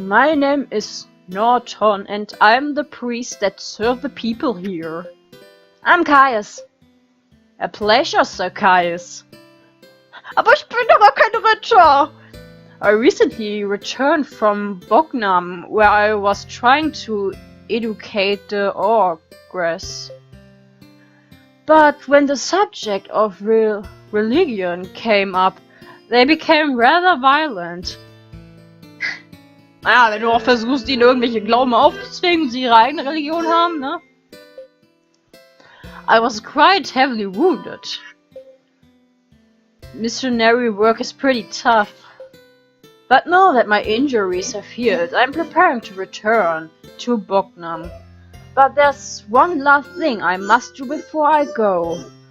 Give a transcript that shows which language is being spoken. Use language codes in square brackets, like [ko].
[en] My name is Norton and I'm the priest that serve the people here. I'm Caius. A pleasure, Sir Caius. [de] Aber ich bin doch gar kein Ritter. [en] I recently returned from Bognam, where I was trying to educate the Ogress. But when the subject of religion came up, they became rather violent. [de] Naja, wenn du auch versuchst, ihnen irgendwelche Glauben aufzuzwingen und sie ihre eigene Religion haben, ne? [en] I was quite heavily wounded. Missionary work is pretty tough. But now that my injuries have healed, I'm preparing to return to Bognam. But there's one last thing I must do before I go.